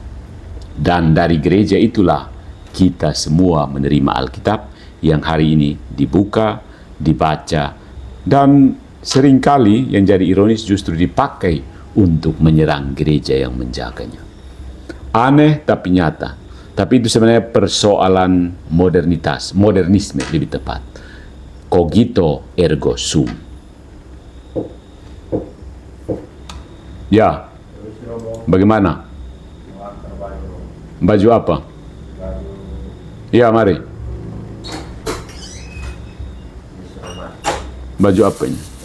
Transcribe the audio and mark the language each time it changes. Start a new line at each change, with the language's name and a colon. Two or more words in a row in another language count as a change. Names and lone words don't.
Indonesian: Dan dari gereja itulah kita semua menerima Alkitab yang hari ini dibuka, dibaca, dan seringkali yang jadi ironis justru dipakai untuk menyerang gereja yang menjaganya. Aneh tapi nyata. Tapi itu sebenarnya persoalan modernisme lebih tepat.
Latin: Cogito ergo sum.
Indonesian: Ya, bagaimana? Baju apa? Ya, mari. Baju apa ini?